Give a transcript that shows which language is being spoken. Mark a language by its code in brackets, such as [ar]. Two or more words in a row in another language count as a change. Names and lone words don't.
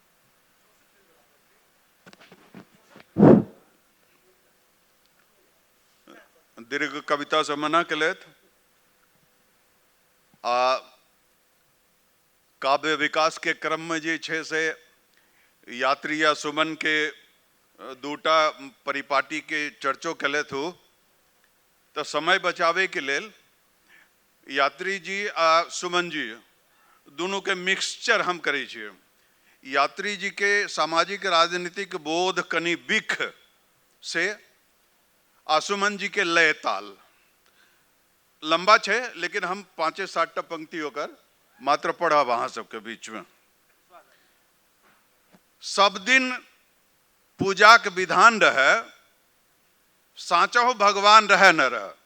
[mai] दीर्घ कविता से मना केलथि आ काव्य विकास के क्रम में जे छै से यात्री या सुमन के दूटा परिपाटी के चर्चो केलथि हो, तो समय बचावे के लेल यात्री जी आ सुमन जी दोनों के मिक्सचर हम करै छियै। यात्री जी के सामाजिक राजनीतिक बोध कनि बिख से आ सुमन जी के लय ताल लंबा छे, लेकिन हम 5-7 पंक्ति होकर मात्र पढ़ब अहाँ सबके बीच में। सब दिन पूजा के विधान रहे, साचो भगवान रहे न रहे।